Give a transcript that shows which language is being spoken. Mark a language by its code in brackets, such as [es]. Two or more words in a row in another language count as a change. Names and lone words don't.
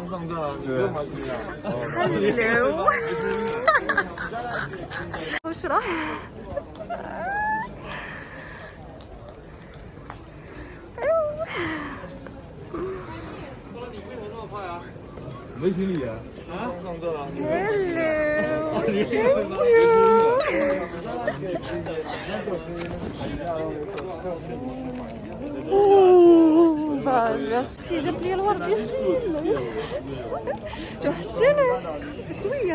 [zh] 这么大了，你不用拿行李啊？ [ar] وش راح [zh] 你为什么那么怕呀？没行李啊？啊？这么大了，你 [ar] اختي جاب لي الورد ياسين توحشيني شويه.